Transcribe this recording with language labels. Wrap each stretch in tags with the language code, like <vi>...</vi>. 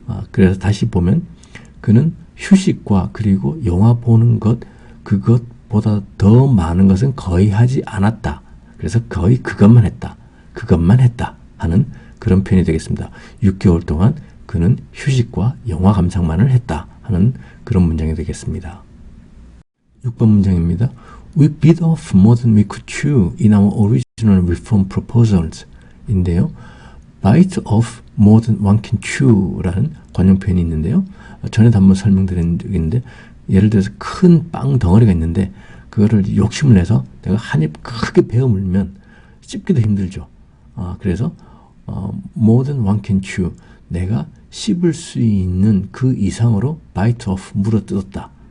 <ko>그래서 다시 보면 그는 휴식과 그리고 영화 보는 것 그것보다 더 많은 것은 거의 하지 않았다. 그래서 거의 그것만 했다. 그것만 했다 하는 그런 표현이 되겠습니다. 6개월 동안 그는 휴식과 영화 감상만을 했다 하는 그런 문장이 되겠습니다. 6번 문장입니다.</ko> <en>We bit off more than we could chew in our original reform proposals</en> <ko>인데요.</ko> <en>bite off more than one can chew</en> <ko>라는 관용 표현이 있는데요. 전에도 한번 설명드린 적이 있는데 예를 들어서 큰 빵 덩어리가 있는데 그거를 욕심을 내서 내가 한 입 크게 베어 물면 씹기도 힘들죠. 그래서</ko> <en>more than one can chew</en> <ko>내가 씹을 수 있는 그 이상으로</ko> <en>bite off</en> <ko>물어 뜯었다.</ko>